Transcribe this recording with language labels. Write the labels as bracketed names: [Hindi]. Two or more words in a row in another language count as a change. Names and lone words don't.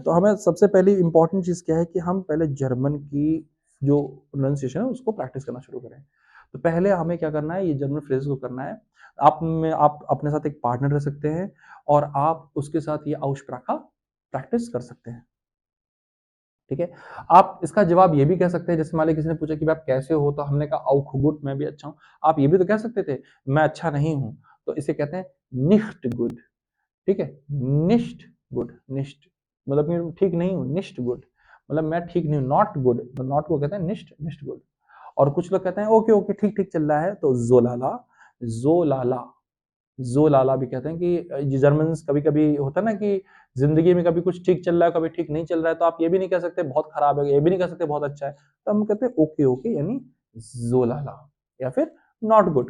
[Hindi] तो हमें सबसे पहली इंपॉर्टेंट चीज क्या है कि हम पहले जर्मन की जो प्रोनाउंसिएशन है उसको प्रैक्टिस करना शुरू करें। तो पहले हमें क्या करना है, ये जर्मन फ्रेज को करना है। आप में आप अपने साथ एक पार्टनर रख सकते हैं और आप उसके साथ ये औशप्राखा प्रैक्टिस कर सकते हैं। ठीक है, आप इसका जवाब ये भी कह सकते हैं, जैसे मान लीजिए किसी ने पूछा कि भाई आप कैसे हो, तो हमने कहा [German] auch gut, [Hindi] मैं भी अच्छा हूँ। आप ये भी तो कह सकते थे मैं अच्छा नहीं हूँ, तो इसे कहते हैं [German] nicht gut। [Hindi] ठीक है, [German] nicht good, [Hindi] nicht मतलब मैं ठीक नहीं हूँ, [German] nicht good [Hindi] मतलब मैं ठीक नहीं हूँ, [English] not good [Hindi] तो not को कहते हैं [German] nicht, nicht good। [Hindi] और कुछ लोग कहते हैं [English] okay okay [Hindi] ठीक ठीक चल रहा है, तो जोलाला, जोलाला, जोलाला भी कहते हैं कि जर्मन कभी कभी होता है ना कि जिंदगी में कभी कुछ ठीक चल रहा है कभी ठीक नहीं चल रहा है, तो आप ये भी नहीं कह सकते बहुत खराब है, ये भी नहीं कह सकते बहुत अच्छा है, तो हम कहते हैं [English] okay okay [Hindi] यानी जोलाला, या फिर [English] not good.